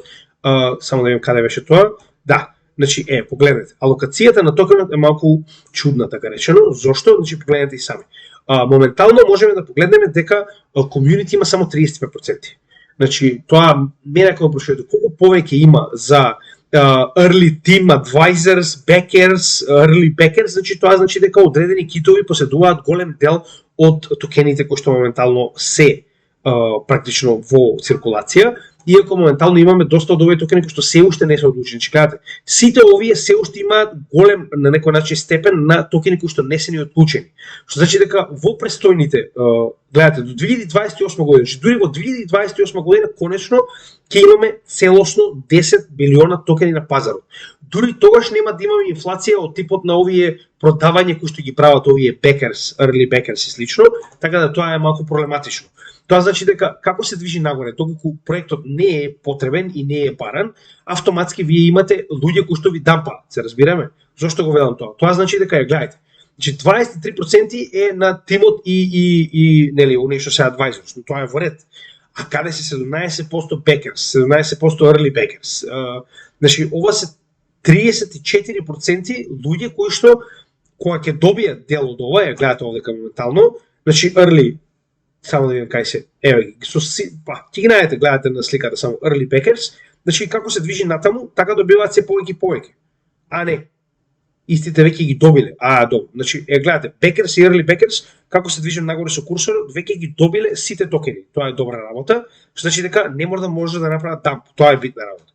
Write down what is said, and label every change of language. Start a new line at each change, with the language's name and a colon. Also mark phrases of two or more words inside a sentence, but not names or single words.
Macedonian: Само да видим каде беше тоа. Да, значи погледнете, алокацијата на токенот е малку чудна, така речено. Зошто? Значи погледнете и сами. Моментално можеме да погледнеме дека комјунити има само 35%. Значи тоа мене кога прашувате колку повеќе има за
English: early team advisors, backers, early backers,
Macedonian: значи тоа значи дека одредени китови поседуваат голем дел од токените кои што моментално се практично во циркулација. Иако моментално имаме доста од овие токени кои што се уште не се одлучени. Значи, гледате, сите овие се уште имаат голем на некој начин степен на токени кои што не се ни отклучени. Што значи дека во престојните, гледате, до 2028 година, значи дури во 2028 година конечно ќе имаме целосно 10 билиона токени на пазарот. Дури тогаш нема да имаме инфлација од типот на овие продавања кои што ги прават овие
English: backers, early backers
Macedonian: и слично, така да тоа е малку проблематично. Тоа значи дека како се движи нагоре, доколку проектот не е потребен и не е баран, автоматски вие имате луѓе кои што ви дампаат, се разбираме? Зошто го велам тоа? Тоа значи дека гледате. Значи 23% е на тимот и нели оние што се advisors, но тоа е во ред. А каде се 17% backers, 17%
English: early backers?
Macedonian: Значи ова се 34% луѓе кои што кога ќе добијат дел од ова, ја гледате овде моментално, значи early, само да видим кај се. Еве, ќе ги најдете, гледате на сликата само
English: early backers,
Macedonian: значи како се движи натаму, така добиваат се повеќе и повеќе. А не. истите веќе ги добиле. Добро. Значи, гледате, Backers и
English: Early Backers,
Macedonian: како се движат нагоре со курсорот, веќе ги добиле сите токени. Тоа е добра работа, што значи дека не може да направат дамп. Тоа е битна работа.